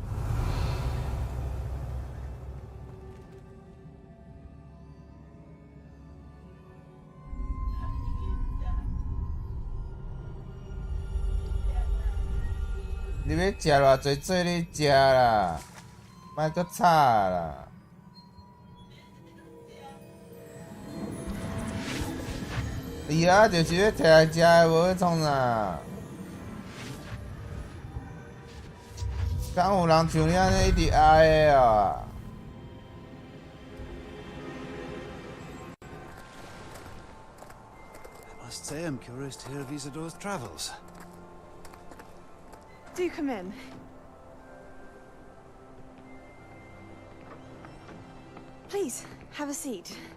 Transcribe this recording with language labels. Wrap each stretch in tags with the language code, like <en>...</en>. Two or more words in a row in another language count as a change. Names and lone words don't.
<nan>你要食偌济做你食啦，莫搁吵啦。伊啊，就是要摕来食的，无要创啥。敢有人像你安尼一直爱的啊？</nan> <en>I must say I'm curious to hear of Isidore's travels. Do come in. Please, have a seat.</en>